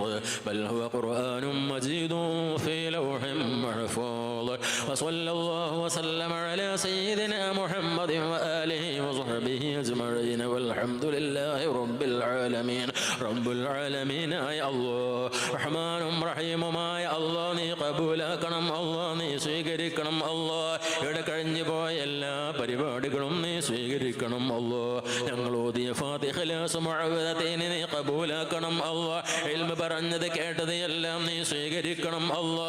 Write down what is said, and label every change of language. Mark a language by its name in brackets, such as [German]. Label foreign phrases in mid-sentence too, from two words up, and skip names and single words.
[Arabic] بل هو قرآن مجيد في لوح محفوظ. وصلى الله وسلم على سيدنا محمد وآله وصحبه أجمعين والحمد لله رب العالمين. رب العالمين يا الله رحمن رحيم ما يا الله [Malayalam] നീ കബൂലാക്കണം അല്ലാഹ്, നീ സ്വീകരിക്കണം അല്ലാഹ്. ഇവിടെ കഴിഞ്ഞു പോയ എല്ലാ പരിപാടികളും നീ സ്വീകരിക്കണം സ്വീകരിക്കണം അല്ലാ. ഞങ്ങൾ ഓതിയ ഫാത്തിഹ മുഅവ്വദതൈനി നീ ഖബൂലാക്കണം അല്ലാ. ഇൽമ പറഞ്ഞത് കേട്ടത് എല്ലാം നീ സ്വീകരിക്കണം അല്ലാ.